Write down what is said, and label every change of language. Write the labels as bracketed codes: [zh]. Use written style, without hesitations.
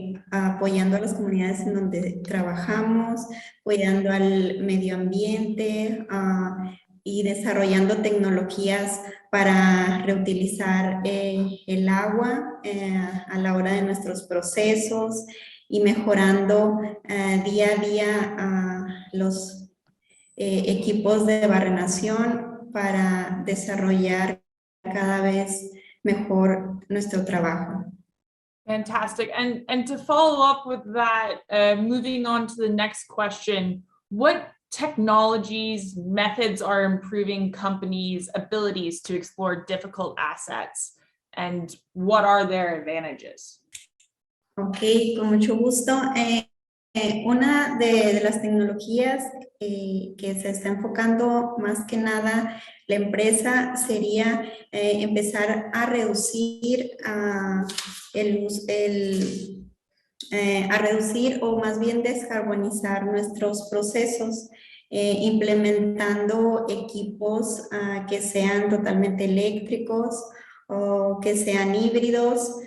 [es] apoyando a las comunidades en donde trabajamos, cuidando al medio ambiente y desarrollando tecnologías para reutilizar el agua a la hora de nuestros procesos y mejorando día a día los equipos de barrenación para desarrollar cada vez mejor nuestro trabajo. [en] Fantastic. And to follow up with that, moving on to the next question, what technologies, methods are improving companies' abilities to explore difficult assets, and what are their advantages? [es] Ok, con mucho gusto. Una de las tecnologías que se está enfocando más que nada la empresa sería empezar a reducir a reducir o más bien descarbonizar nuestros procesos, implementando equipos que sean totalmente eléctricos o que sean híbridos.